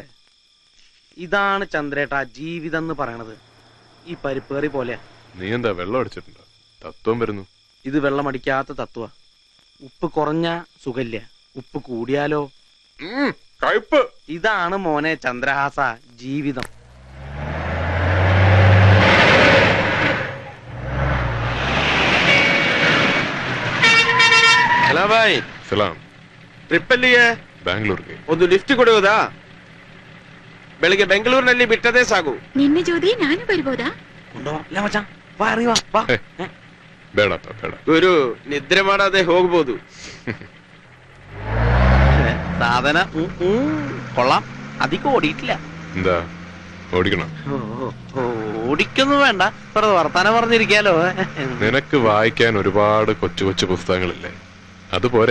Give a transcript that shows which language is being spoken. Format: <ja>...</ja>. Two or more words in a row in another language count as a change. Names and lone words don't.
<ml>ഇതാണ് ചന്ദ്രേട്ടാ ജീവിതം എന്ന് പറയണത്. ഈ പരിപ്പ് കറി പോലെയാ. നീ എന്താ വെള്ളം അടിച്ചിട്ടുണ്ടോ? തത്വം വരുന്നു. ഇത് വെള്ളമടിക്കാത്ത തത്വ. ഉപ്പ് കുറഞ്ഞ സുഖല്യ, ഉപ്പ് കൂടിയാലോ കയ്പ്. ഇതാണ് മോനെ ചന്ദ്രഹാസ ജീവിതം.</ml> <kn>ಟ್ರಿಪ್ ಎಲ್ಲಿಗೆ? ಬ್ಯಾಂಗ್ಳೂರ್ಗೆ. ಒಂದು ಲಿಫ್ಟ್ ಕೊಡುವುದಾ? ಬೆಳಿಗ್ಗೆ ಬೆಂಗಳೂರಿನಲ್ಲಿ ಬಿಟ್ಟದೇ ಸಾಕು. ನಿನ್ನೆ ಜೋದಿ ನಾನು ಬರ್ಬೋದಾ? ಬೇಡಪ್ಪ ಬೇಡ. ಗುರು ನಿದ್ರೆ ಮಾಡದೆ ಹೋಗ್ಬೋದು.</kn> <ml>സാധന കൊള്ളാം. അധികം ഓടിയിട്ടില്ല. എന്താ ഓടിക്കണം? ഓടിക്കൊന്നും വേണ്ട, വെറുതെ വർത്താനം പറഞ്ഞിരിക്കാലോ. നിനക്ക് വായിക്കാൻ ഒരുപാട് കൊച്ചു കൊച്ചു പുസ്തകങ്ങളില്ലേ, അതുപോരെ?</ml>